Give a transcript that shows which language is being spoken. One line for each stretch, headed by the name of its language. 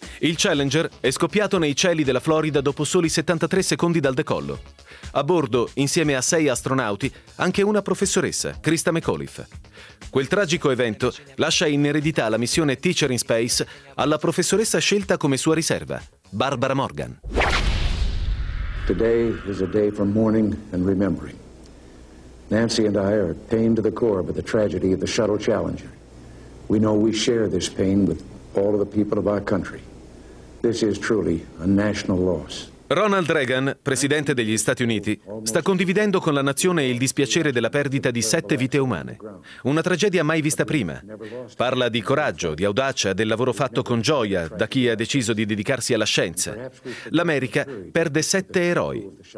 Italian: Il Challenger è scoppiato nei cieli della Florida dopo soli 73 secondi dal decollo. A bordo, insieme a sei astronauti, anche una professoressa, Christa McAuliffe. Quel tragico evento lascia in eredità la missione Teacher in Space alla professoressa scelta come sua riserva, Barbara Morgan.
English: Today is a day for mourning and remembering. Nancy and I are pained to the core by the tragedy of the Shuttle Challenger. We know we share this pain with all of the people of our country. This is truly a national loss.
Italian: Ronald Reagan, presidente degli Stati Uniti, sta condividendo con la nazione il dispiacere della perdita di sette vite umane. Una tragedia mai vista prima. Parla di coraggio, di audacia, del lavoro fatto con gioia da chi ha deciso di dedicarsi alla scienza. L'America perde sette eroi.